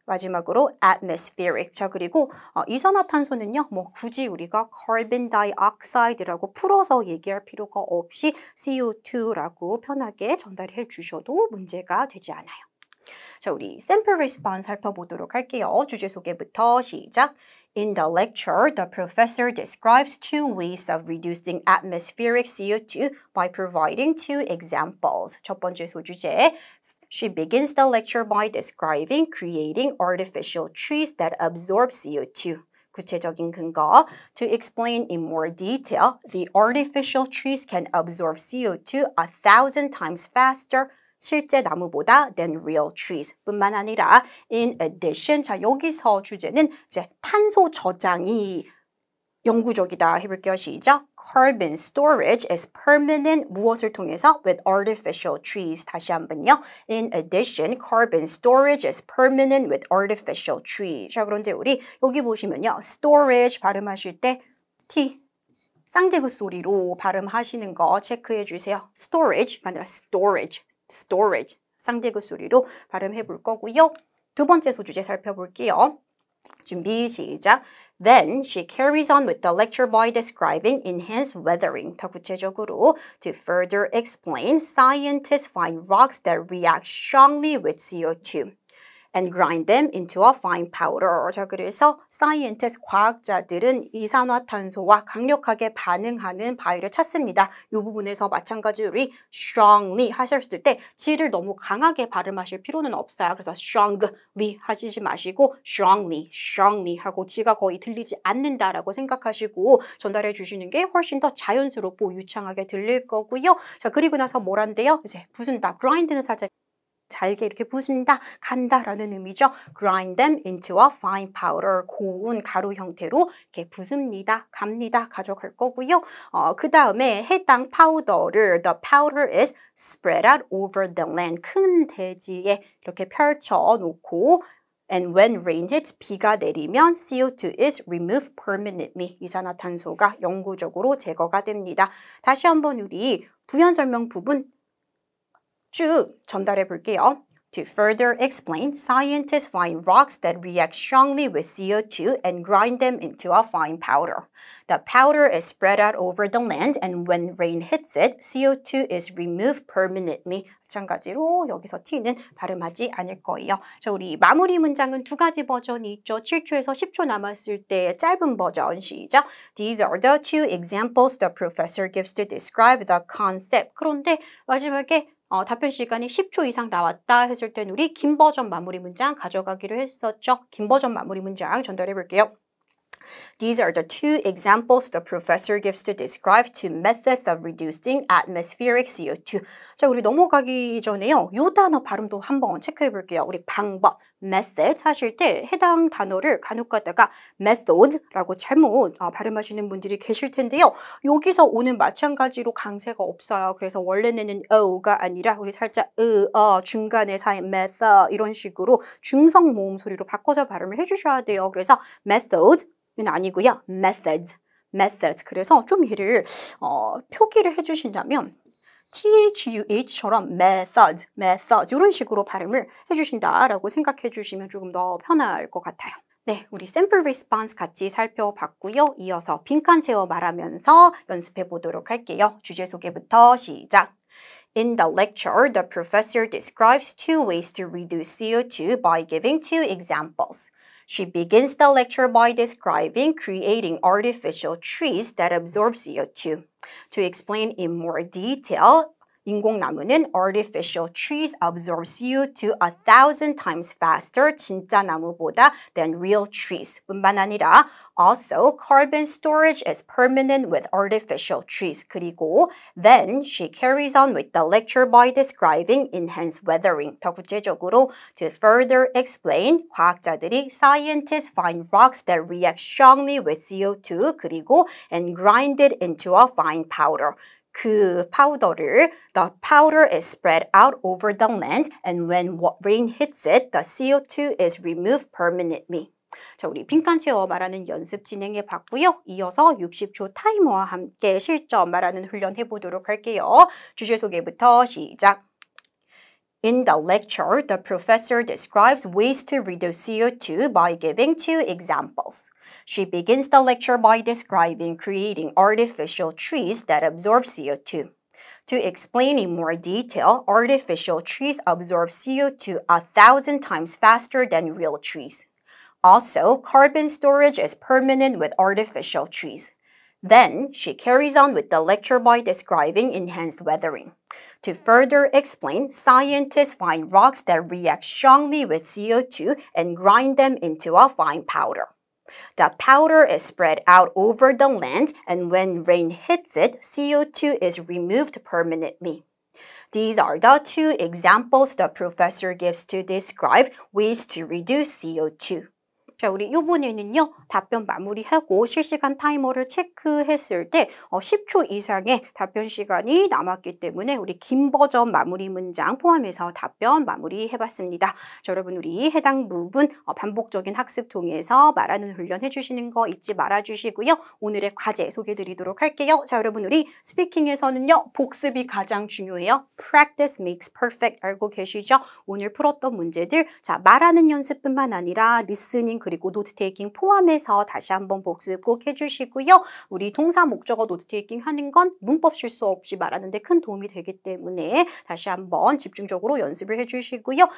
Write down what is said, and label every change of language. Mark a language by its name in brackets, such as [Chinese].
[Korean] 마지막으로 atmospheric. 자, 그리고 이산화탄소는요. 뭐 굳이 우리가 carbon dioxide라고 풀어서 얘기할 필요가 없이 CO2라고 편하게 전달해 주셔도 문제가 되지 않아요. 자, 우리 샘플 리스폰스 살펴보도록 할게요. 주제 소개부터 시작. [English] In the lecture, the professor describes two ways of reducing atmospheric CO2 by providing two examples. [Korean] 첫 번째 소주제. [English] She begins the lecture by describing creating artificial trees that absorb CO2. [Korean] 구체적인 근거. [English] To explain in more detail, the artificial trees can absorb CO2 1,000 times faster [Korean] 실제 나무보다 [English] than real trees [Korean] 뿐만 아니라 [English] in addition [Korean] 자 여기서 주제는 이제 탄소 저장이 영구적이다 해볼게요. 시작. [English] Carbon storage is permanent [Korean] 무엇을 통해서 [English] with artificial trees [Korean] 다시 한번요. [English] In addition, carbon storage is permanent with artificial trees. [Korean] 자 그런데 우리 여기 보시면요. [English] storage [Korean] 발음하실 때 [English] T [Korean] 쌍디귿 소리로 발음하시는 거 체크해 주세요. storage가 아니라 storage. 쌍디귿 소리로 발음해 볼 거고요. 두 번째 소주제 살펴볼게요. 준비 시작. [English] Then she carries on with the lecture by describing enhanced weathering. [Korean] 더 구체적으로 [English] to further explain, scientists find rocks that react strongly with CO2 and grind them into a fine powder. [Korean] 자, 그래서 scientists, 과학자들은 이산화탄소와 강력하게 반응하는 바위를 찾습니다. 이 부분에서 마찬가지로 우리 strongly 하셨을 때 G를 너무 강하게 발음하실 필요는 없어요. 그래서 strongly 하시지 마시고 strongly 하고 G가 거의 들리지 않는다라고 생각하시고 전달해 주시는 게 훨씬 더 자연스럽고 유창하게 들릴 거고요. 자, 그리고 나서 뭐란데요? 이제 부순다. grind는 살짝 잘게 이렇게 부순다, 간다라는 의미죠. [English] Grind them into a fine powder. [Korean] 고운 가루 형태로 이렇게 부숩니다, 갑니다, 가져갈 거고요. 그 다음에 해당 파우더를 [English] the powder is spread out over the land. [Korean] 큰 대지에 이렇게 펼쳐 놓고 [English] And when rain hits, [Korean] 비가 내리면 [English] CO2 is removed permanently. [Korean] 이산화탄소가 영구적으로 제거가 됩니다. 다시 한번 우리 부연 설명 부분 쭉 전달해 볼게요. [English] To further explain, scientists find rocks that react strongly with CO2 and grind them into a fine powder. The powder is spread out over the land and when rain hits it, CO2 is removed permanently. [Korean] 마찬가지로 여기서 T는 발음하지 않을 거예요. 자, 우리 마무리 문장은 두 가지 버전이 있죠. 7초에서 10초 남았을 때 짧은 버전 시작. [English] These are the two examples the professor gives to describe the concept. [Korean] 그런데 마지막에 답변 시간이 10초 이상 나왔다 했을 땐 우리 긴 버전 마무리 문장 가져가기로 했었죠. 긴 버전 마무리 문장 전달해 볼게요. [English] These are the two examples the professor gives to describe two methods of reducing atmospheric CO2. [Korean] 자, 우리 넘어가기 전에요. 요 단어 발음도 한번 체크해 볼게요. 우리 방법, method 하실 때 해당 단어를 간혹 가다가 method라고 잘못 발음하시는 분들이 계실 텐데요. 여기서 오는 마찬가지로 강세가 없어요. 그래서 원래는 어가 아니라 우리 살짝 중간에 사이 method 이런 식으로 중성 모음 소리로 바꿔서 발음을 해주셔야 돼요. 그래서 method 는 아니고요. [English] methods. [Korean] 그래서 좀 얘를 표기를 해주신다면 THUH처럼 methods 이런 식으로 발음을 해주신다라고 생각해 주시면 조금 더 편할 것 같아요. 네, 우리 샘플 리스폰스 같이 살펴봤고요. 이어서 빈칸 채워 말하면서 연습해 보도록 할게요. 주제 소개부터 시작. [English] In the lecture, the professor describes two ways to reduce CO2 by giving two examples. She begins the lecture by describing creating artificial trees that absorb CO2. To explain in more detail, [Korean] 인공나무는 [English] artificial trees absorb CO2 1,000 times faster [Korean] 진짜 나무보다 [English] than real trees. [Korean] 뿐만 아니라 [English] also carbon storage is permanent with artificial trees. [Korean] 그리고 [English] then she carries on with the lecture by describing enhanced weathering. [Korean] 더 구체적으로 [English] to further explain [Korean] 과학자들이 [English] scientists find rocks that react strongly with CO2 [Korean] 그리고 [English] and grind it into a fine powder. [Korean] 그 파우더를 [English] the powder is spread out over the land and when rain hits it, the CO2 is removed permanently. [Korean] 자, 우리 빈칸 채워 말하는 연습 진행해 봤고요. 이어서 60초 타이머와 함께 실전 말하는 훈련 해보도록 할게요. 주제 소개부터 시작. [English] In the lecture, the professor describes ways to reduce CO2 by giving two examples. She begins the lecture by describing creating artificial trees that absorb CO2. To explain in more detail, artificial trees absorb CO2 1,000 times faster than real trees. Also, carbon storage is permanent with artificial trees. Then, she carries on with the lecture by describing enhanced weathering. To further explain, scientists find rocks that react strongly with CO2 and grind them into a fine powder. The powder is spread out over the land, and when rain hits it, CO2 is removed permanently. These are the two examples the professor gives to describe ways to reduce CO2. [Korean] 자, 우리 요번에는요, 답변 마무리하고 실시간 타이머를 체크했을 때 10초 이상의 답변 시간이 남았기 때문에 우리 긴 버전 마무리 문장 포함해서 답변 마무리 해봤습니다. 자, 여러분 우리 해당 부분 반복적인 학습 통해서 말하는 훈련 해주시는 거 잊지 말아주시고요. 오늘의 과제 소개해드리도록 할게요. 자, 여러분 우리 스피킹에서는요, 복습이 가장 중요해요. [English] Practice makes perfect [Korean] 알고 계시죠? 오늘 풀었던 문제들, 자, 말하는 연습뿐만 아니라 리스닝 그리고 노트 테이킹 포함해서 다시 한번 복습 꼭 해주시고요. 우리 동사 목적어 노트 테이킹 하는 건 문법 실수 없이 말하는 데 큰 도움이 되기 때문에 다시 한번 집중적으로 연습을 해주시고요.